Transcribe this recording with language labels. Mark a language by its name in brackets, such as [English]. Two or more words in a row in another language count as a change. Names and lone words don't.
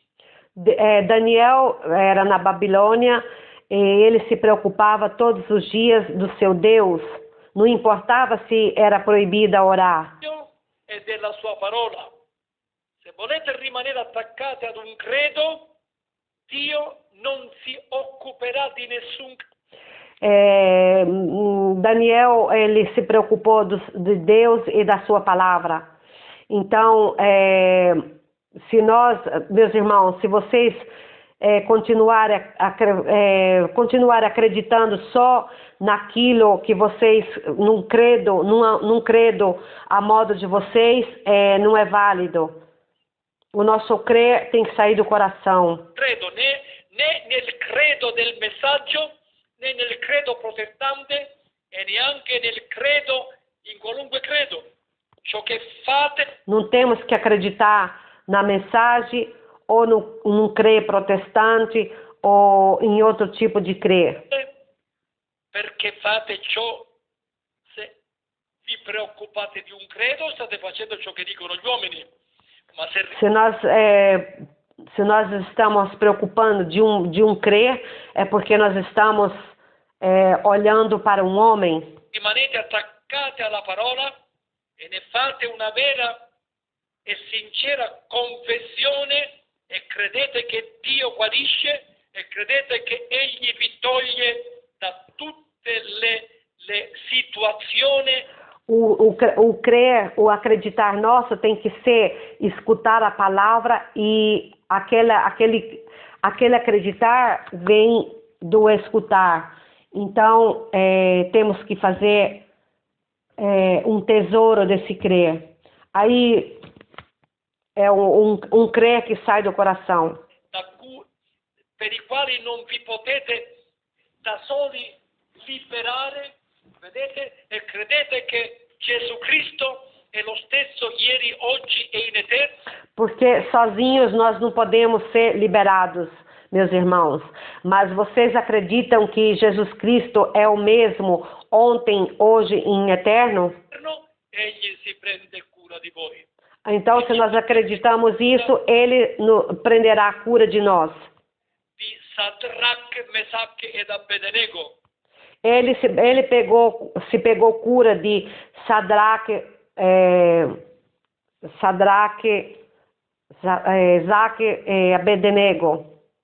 [Portuguese] Daniel era na Babilônia e ele se preocupava todos os dias do seu Deus. Não importava se era proibida orar. [Italian] E della sua parola. Se volete rimanere attaccati ad un credo, Dio non si occuperà di nessun. [Portuguese] Daniel, ele se preocupou de Deus e da sua palavra. Então, se nós, meus irmãos, se vocês continuarem acreditando só naquilo que vocês, num credo a modo de vocês, não é válido. O nosso crer tem que sair do coração. [Italian] Credo, né nel credo del messaggio, né nel credo protestante e neanche nel credo, in qualunque credo. Ciò che fate. [Portuguese] Não temos que acreditar na mensagem ou num crer protestante ou em outro tipo de crer. [Italian] Perché fate ciò, se vi preoccupate di un credo, state facendo ciò che dicono gli uomini. Ma [Portuguese] se nós estamos preocupando de um crer, é porque nós estamos olhando para um homem. [Italian] Rimanete attaccati alla parola e ne fate una vera e sincera confessione e credete che Dio guarisce e credete che Egli vi toglie da tutte le situazioni. [Portuguese] O crer, o acreditar nosso tem que ser escutar a palavra e aquele acreditar vem do escutar. Então, temos que fazer um tesouro desse crer. Aí é um crer que sai do coração. [Italian] Per i quali non vi potete da soli liberare, vedete, e credete che Gesù Cristo è lo stesso ieri, oggi e in eterno. [Portuguese] Porque sozinhos nós não podemos ser liberados, meus irmãos. Mas vocês acreditam que Jesus Cristo é o mesmo ontem, hoje e em eterno? [Italian] Egli si prende cura di voi. [Portuguese] Então, se nós acreditamos isso, Ele prenderá a cura de nós. [Italian] Di Sadrach, Mesach ed Abednego. [Portuguese] Ele se pegou cura de Sadraque, Zaque e Abednego.